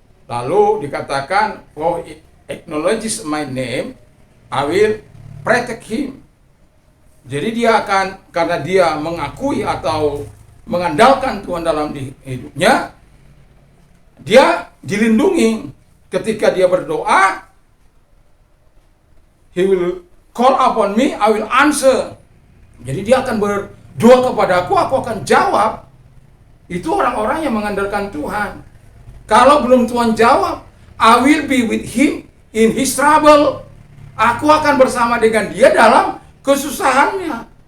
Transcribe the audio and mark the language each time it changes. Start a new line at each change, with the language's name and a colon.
Indonesian: Lalu dikatakan,
English: oh, he acknowledges my name, I will protect him.
Indonesian: Jadi dia akan, karena dia mengakui atau mengandalkan Tuhan dalam hidupnya, dia dilindungi. Ketika dia berdoa,
English: he will call upon me, I will answer.
Indonesian: Jadi dia akan berdoa kepada aku akan jawab. Itu orang-orang yang mengandalkan Tuhan. Kalau belum Tuhan jawab,
English: I will be with him in his trouble.
Indonesian: Aku akan bersama dengan dia dalam kesusahannya.